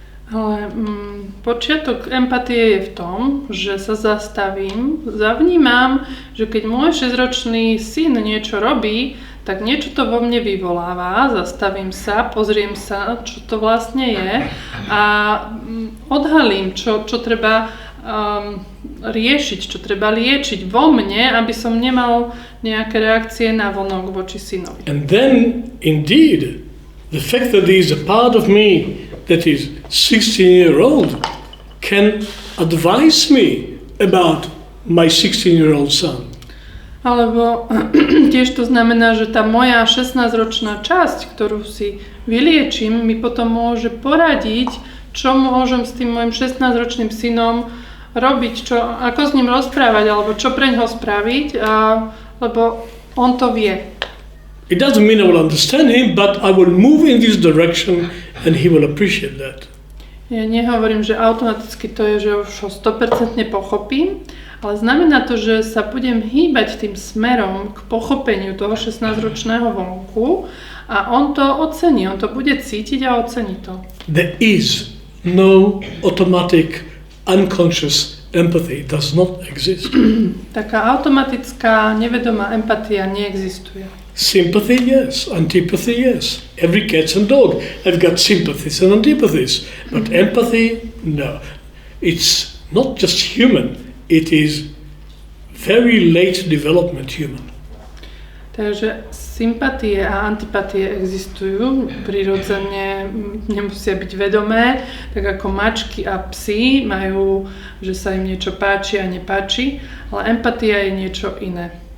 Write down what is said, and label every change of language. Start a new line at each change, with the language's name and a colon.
Slovak: Ale počiatok empatie je v tom, že sa zastavím, zavnímam, že keď môj 6-ročný syn niečo robí, tak niečo to vo mne vyvoláva, zastavím sa, pozriem sa, čo to vlastne je a odhalím, čo treba riešiť, čo treba liečiť vo mne, aby som nemal nejaké reakcie na vonok voči synovi.
English: And then, indeed, the fact that there is a part of me that is 16-year-old can advise me about my 16-year-old son.
Slovak: Alebo tiež to znamená, že tá moja 16-ročná časť, ktorú si vyliečím, mi potom môže poradiť, čo môžem s tým môjim 16-ročným synom robiť, ako s ním rozprávať, alebo čo preňho spraviť, lebo on to vie.
English: It doesn't mean I will understand him, but I will move in this direction and he will appreciate that.
Slovak: Ja nehovorím, že automaticky to je, že už ho 100% pochopím, ale znamená to, že sa budem hýbať tým smerom k pochopeniu toho 16-ročného vonku a on to ocení, on to bude cítiť a ocení to.
English: There is no automatic unconscious empathy, does not exist.
Slovak: Taká automatická, nevedomá empatia neexistuje.
English: Sympathy, yes. Antipathy, yes. Every cat and dog have got sympathies and antipathies. But empathy, no. It's not just human. It is very late development human.
Slovak: Takže sympatie a antipatie existujú, prirodzene nemusia byť vedomé, tak ako mačky a psi majú, že sa im niečo páči a nepáči, ale empatia je niečo iné.